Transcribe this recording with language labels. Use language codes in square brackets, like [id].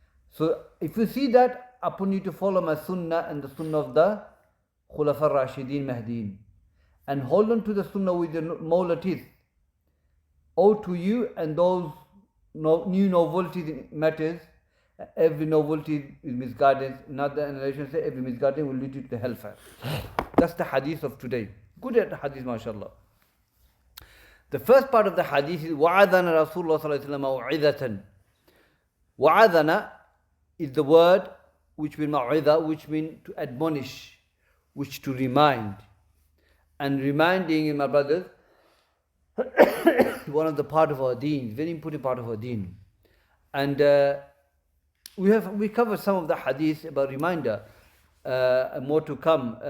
[en] So if you see that, upon you to follow my sunnah and the sunnah of the Khulafa Rashidin Mahdiin, and hold on to the sunnah with the molar teeth. Owe to you and those new novelties in matters, every novelty is misguidance. Another narration says every misguidance will lead you to the hellfire. That's the hadith of today. Good at the hadith, mashallah. The first part of the hadith is [ar] وَعَذَنَ رَسُولُ اللَّهِ صَلَّى اللَّهُ عَلَيْهِ وَسَلَّمَ مَوْعِظَةً. [en] وَعَذَنَ is the word which means ma'idha, which means to admonish, which to remind. And reminding, my brothers, one of the part of our deen, very important part of our deen. And we covered some of the hadith about reminder, and more to come.